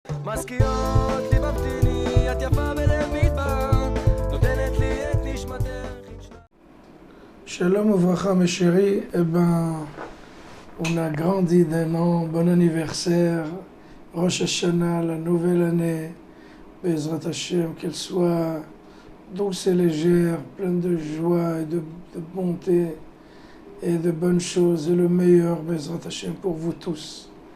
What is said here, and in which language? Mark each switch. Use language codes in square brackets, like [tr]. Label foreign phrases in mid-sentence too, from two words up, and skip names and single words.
[he] מזכירות לי במתיני, את יפה בלב מדבר, נותנת לי את נשמתך. שלום וברכה [fr] mes chéris, on a grandi d'un an, bon anniversaire, Rosh Hashanah, la nouvelle année, [he] בעזרת השם, [fr] qu'elle soit douce et légère, pleine de joie et de bonté et de bonnes choses, et le meilleur, [he] בעזרת השם, [fr] pour vous tous.